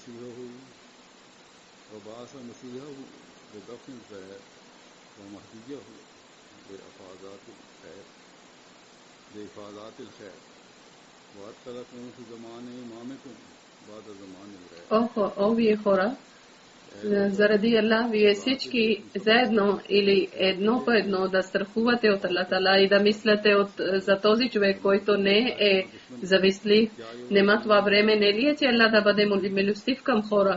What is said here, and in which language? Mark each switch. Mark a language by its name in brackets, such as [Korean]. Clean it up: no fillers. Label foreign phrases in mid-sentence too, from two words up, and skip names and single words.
[Arabic] مسيحه بدفن الخير ومهديه بإفادات الخير وأدخلكم في زمان إمامكم بعد زمان الغير. [Bulgarian] О, вие хора, заради Аллах, вие всички заедно или едно по едно да страхувате от Аллах Таала и да мислите за този човек, който не е завистлив. Нема това време, не ли е, че Аллах да бъде милостив към хора?